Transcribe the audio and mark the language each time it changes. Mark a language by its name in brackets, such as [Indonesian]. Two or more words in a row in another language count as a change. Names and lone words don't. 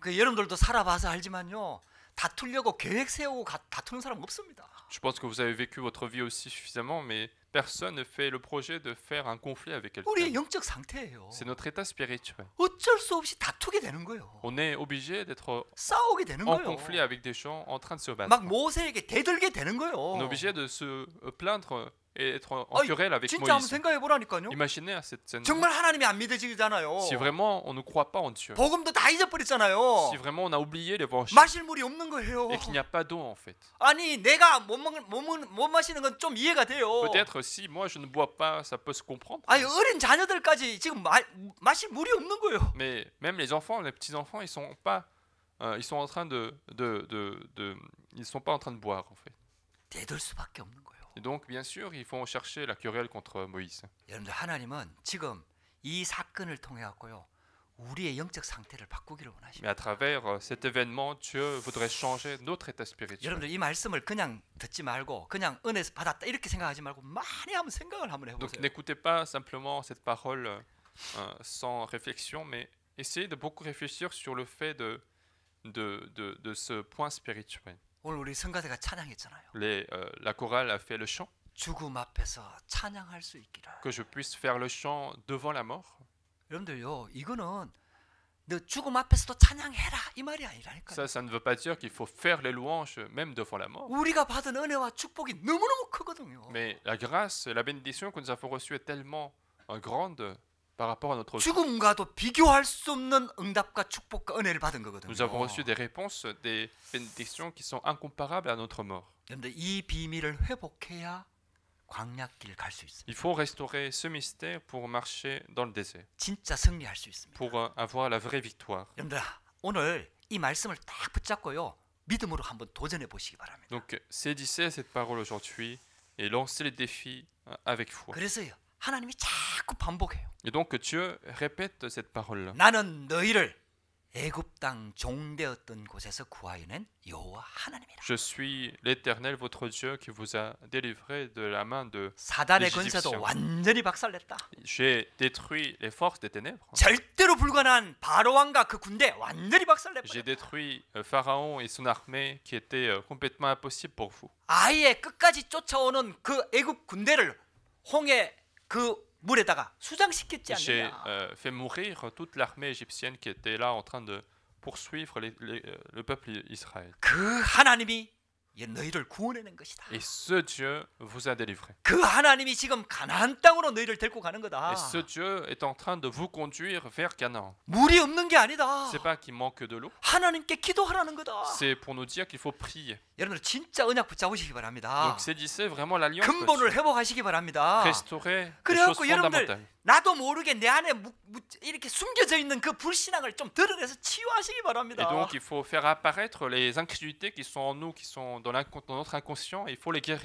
[Korean] 그 여러분들도 살아봐서 알지만요 다투려고 계획 세우고 다투는 사람 없습니다. [French] Je pense que vous avez vécu votre vie aussi suffisamment, mais personne ne fait le projet de faire un conflit avec [Korean] 우리의 [French] quelqu'un. [Korean] 영적 상태예요. [French] C'est notre état spirituel. [Korean] 어쩔 수 없이 다투게 되는 거예요. [French] On est obligé d'être [Korean] 싸우게 되는 [French] en [Korean] 거예요. [French] conflit avec des gens en train de se battre. [Korean] 막 모세에게 대들게 되는 거예요. [French] On est obligé de se plaindre et être en [Korean] 아니, [French] querelle avec [Korean] 진짜 한번 [French] Moïse. [Korean] 생각해 보라니까요. [French] Imaginez à cette scène. [Korean] 정말 하나님이 안 믿어지잖아요. [French] Si vraiment on ne croit pas en Dieu, [Korean] 복음도 다 잊어버렸잖아요. [French] si vraiment on a oublié l'évangile [Korean] 마실 물이 없는 거예요. [French] et qu'il n'y a pas d'eau en fait. [Korean] 아니 내가 못 마시는 건 좀 이해가 돼요. [French] Peut-être si moi je ne bois pas, ça peut se comprendre. [Korean] 아니 어린 자녀들까지 지금 마실 물이 없는 거예요. [French] Mais même les enfants, les petits enfants, ils sont pas, ils sont en train ils sont pas en train de boire en fait. [Korean] 대들 수밖에 없는 거예요. [French] Et donc bien sûr, ils vont chercher la querelle contre Moïse. [Korean] 여러분들 하나님은 지금 이 사건을 통해 갖고요 우리의 영적 상태를 바꾸기를 [French] Mais [Korean] 원하십니다. [French] à travers cet événement, Dieu voudrait changer notre état spirituel. [Korean] 여러분들 이 말씀을 그냥 듣지 말고 그냥 은혜 받았다 이렇게 생각하지 말고 많이 한번 생각을 한번 [French] Donc [Korean] 해보세요. [French] n'écoutez pas simplement cette parole sans réflexion, mais essayez de beaucoup réfléchir sur le fait de ce point spirituel. [Korean] 오늘 우리 성가대가 찬양했잖아요. [French] La chorale a fait le chant, [Korean] 죽음 앞에서 찬양할 수 있기를. [French] que je puisse faire le chant devant la mort. [Korean] 여러분들요 이거는 너 죽음 앞에서도 찬양해라 이 말이 아니라니까요. [French] Ça ne veut pas dire qu'il faut faire les louanges même devant la mort. [Korean] 우리가 받은 은혜와 축복이 너무너무 크거든요. [French] Mais la grâce, la bénédiction que nous avons reçue est tellement grande par rapport à notre vie. [Korean] 죽음과도 비교할 수 없는 응답과 축복과 은혜를 받은 거거든요. [French] Nous avons reçu des réponses, des bénédictions qui sont incomparables à notre mort. [Korean] 여러분들 이 비밀을 회복해야 광야길 갈 수 있습니다. [French] Il faut restaurer ce mystère pour marcher dans le désert, [Korean] 진짜 승리할 수 있습니다. [French] pour avoir la vraie victoire. [Korean] 여러분들 오늘 이 말씀을 딱 붙잡고요. 믿음으로 한번 도전해 보시기 바랍니다. [French] Donc, saisissez cette parole aujourd'hui et lancez les défis avec foi. [Korean] 그래서요. 하나님이 자꾸 반복해요. [French] Et donc, Dieu répète cette parole-là. [Korean] 나는 너희를 애굽 땅 종되었던 곳에서 구하여낸 여호와 하나님이라. [French] Je suis l'Éternel, votre Dieu, qui vous a délivré de la main de [Korean] 사단의 [French] les [Korean] 권세도 [French] Égyptiens. [Korean] 완전히 박살냈다. [French] J'ai détruit les forces des ténèbres. [Korean] 절대로 불가능한 바로 왕과 그 군대 완전히 박살냈다. [French] J'ai détruit Pharaon et son armée qui était complètement impossible pour vous. [Korean] 아예 끝까지 쫓아오는 그 애굽 군대를 홍해 그 물에다가 수장시켰지 [French] J'ai [Korean] 않느냐. [French] fait mourir toute l'armée égyptienne qui était là en train de poursuivre le peuple Israël. [Korean] 그 하나님이 너희를 구원해낸 것이다. [French] Et ce Dieu vous a délivré. [Korean] 그 하나님이 지금 가나안 땅으로 너희를 데리고 가는 거다. [French] Et ce Dieu est en train de vous conduire vers Canaan. [Korean] 물이 없는 게 아니다. [French] C'est pas qu'il manque de l'eau, [Korean] 하나님께 기도하라는 거다. [French] c'est pour nous dire qu'il faut prier. [Korean] 여러분들 진짜 언약 붙잡으시기 바랍니다. [French] Donc saisissez vraiment l'alliance. [Korean] 근본을 회복하시기 바랍니다. [French] Restaurer les choses [Korean] 그래갖고 [French] fondamentales. [Korean] 여러분들 나도 모르게 내 안에 이렇게 숨겨져 있는 그 불신앙을 좀 드러내서 치유하시기 바랍니다. [French] Et donc il faut faire apparaître les incrédulités qui sont en nous, qui sont dans notre inconscient, et il faut les guérir.